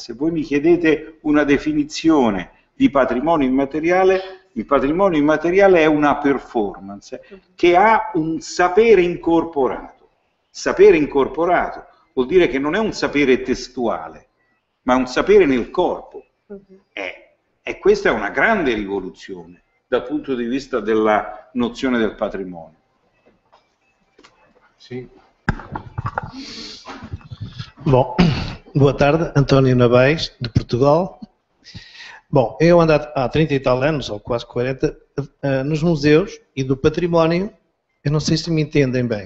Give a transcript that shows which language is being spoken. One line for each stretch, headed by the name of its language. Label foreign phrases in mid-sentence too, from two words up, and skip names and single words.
Italian: Se voi mi chiedete una definizione di patrimonio immateriale, il patrimonio immateriale è una performance che ha un sapere incorporato. Sapere incorporato vuol dire che non è un sapere testuale, ma è un sapere nel corpo. E questa è una grande rivoluzione dal punto di vista della nozione del patrimonio.
Portuguese: Sim. Bom, boa tarde, António Nabais, de Portugal. Bom, eu ando há 30 e tal anos, ou quase 40, nos museus e do património. Eu não sei se me entendem bem.